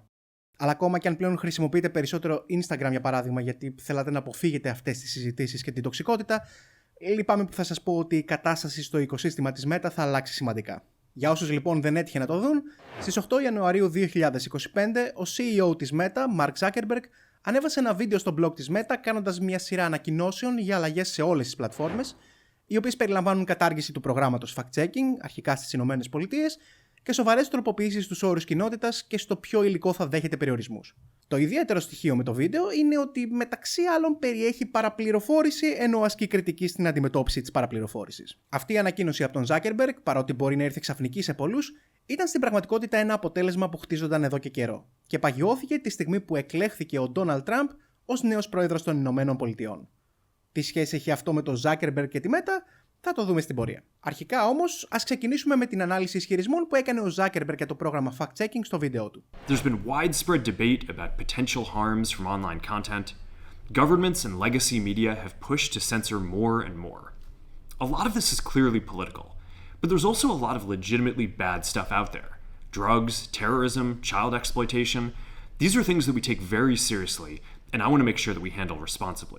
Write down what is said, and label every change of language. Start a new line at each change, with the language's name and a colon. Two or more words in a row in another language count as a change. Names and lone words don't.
Greek: Αλλά ακόμα και αν πλέον χρησιμοποιείτε περισσότερο Instagram για παράδειγμα, γιατί θέλατε να αποφύγετε αυτές τις συζητήσεις και την τοξικότητα, λυπάμαι που θα σας πω ότι η κατάσταση στο οικοσύστημα της Meta θα αλλάξει σημαντικά. Για όσους λοιπόν δεν έτυχε να το δουν, στις 8 Ιανουαρίου 2025 ο CEO της Meta, Mark Zuckerberg, ανέβασε ένα βίντεο στο blog της Meta κάνοντας μια σειρά ανακοινώσεων για αλλαγές σε όλες τις πλατφόρμες, οι οποίες περιλαμβάνουν κατάργηση του προγράμματος fact-checking, αρχικά στις ΗΠΑ, και σοβαρές τροποποιήσεις στους όρους κοινότητας και στο ποιο υλικό θα δέχεται περιορισμούς. Το ιδιαίτερο στοιχείο με το βίντεο είναι ότι μεταξύ άλλων περιέχει παραπληροφόρηση ενώ ασκεί κριτική στην αντιμετώπιση της παραπληροφόρησης. Αυτή η ανακοίνωση από τον Zuckerberg, παρότι μπορεί να ήρθε ξαφνική σε πολλούς, ήταν στην πραγματικότητα ένα αποτέλεσμα που χτίζονταν εδώ και καιρό και παγιώθηκε τη στιγμή που εκλέχθηκε ο Donald Trump ως νέος πρόεδρος των Ηνωμένων Πολιτειών. Τι σχέση έχει αυτό με τον Zuckerberg και τη Meta? Θα το δούμε στην πορεία. Αρχικά όμως, ας ξεκινήσουμε με την ανάλυση ισχυρισμών που έκανε ο Zuckerberg για το πρόγραμμα fact-checking στο βίντεο του.
English: There's been widespread debate about potential harms from online content. Governments and legacy media have pushed to censor more and more. A lot of this is clearly political, but there's also a lot of legitimately bad stuff out there. Drugs, terrorism, child exploitation. These are things that we take very seriously, and I want to make sure that we handle responsibly.